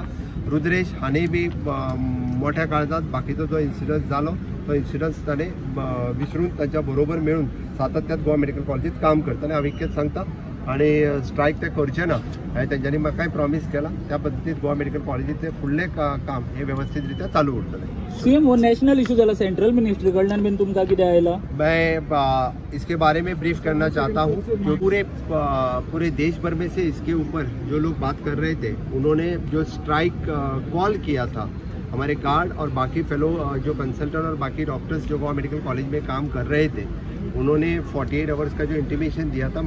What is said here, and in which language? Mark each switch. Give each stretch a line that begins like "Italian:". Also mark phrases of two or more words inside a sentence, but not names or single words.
Konkani: रुद्रेश हांणी बी मोठ्या काळजांत बाकीचो जो इन्सिडंट जालो तो इन्सिडंट ताणें विसरून तांच्या बरोबर मेळून सातत्यात गोवा मेडिकल कॉलेजीत काम करता आनी हांव इतकेंच सांगता. आणि स्ट्रायक ते करचे ना हें तेंच्यांनी म्हाकाय प्रॉमिस केला. त्या पद्दतीन गोवा मेडिकल कॉलेजीचे फुडलें काम हे व्यवस्थित रित्या चालू उरतलें. सीएम वो
English: national issue
Konkani: जाला
English: central ministry
Konkani: कडल्यान बीन तुमकां कितें आयला?
Hindi: मैं इसके बारे में ब्रीफ करना चाहता हूँ. जो पूरे देश भर में से इसके ऊपर जो लोग बात कर रहे थे उन्होंने जो स्ट्राइक कॉल किया था हमारे गार्ड और बाकी फेलो जो कंसल्टेंट और बाकी डॉक्टर्स जो गोवा मेडिकल कॉलेज में काम कर रहे थे उन्होंने 48 आवर्स का जो इंटीमेशन दिया था.